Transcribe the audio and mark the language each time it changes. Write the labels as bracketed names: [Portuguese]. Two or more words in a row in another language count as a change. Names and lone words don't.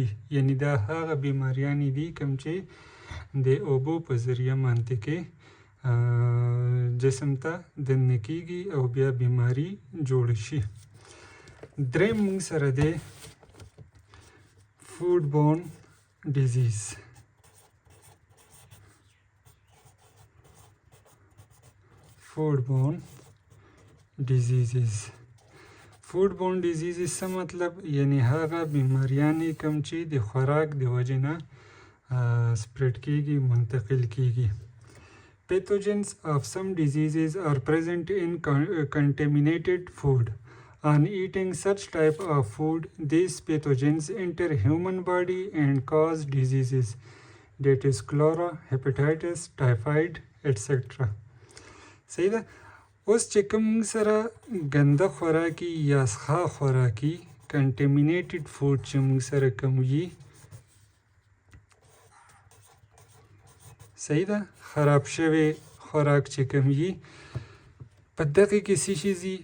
[Pashto] یعنی دا هغه بیماریانې دي کوم چې د اوبو په ذریعه باندې کې جسم ته دننه کېږي او بیا بیماري جوړه شي. دریم موږ سره دی [English] food borne disease. foodborne diseases. foodborne diseases [Pashto] څه مطلب؟ یعنی هغه بیماریانې کوم چې د خوراک د وجې نه سپریډ کېږي، منتقل کېږي. [English] Pathogens of some diseases are present in contaminated food. On eating such type of food, these pathogens enter human body and cause diseases, that is cholera, hepatitis, typhoid, etc. [Pashto] صحیح ده. اوس چې کوم سره ګنده خوراکي یا څښا خوراکي [English] contaminated food [Pashto] چې موږ سره کوم وي، صحیح ده، خراب شوی خوراک چې کوم وي، په دغه کې څه شي ځي؟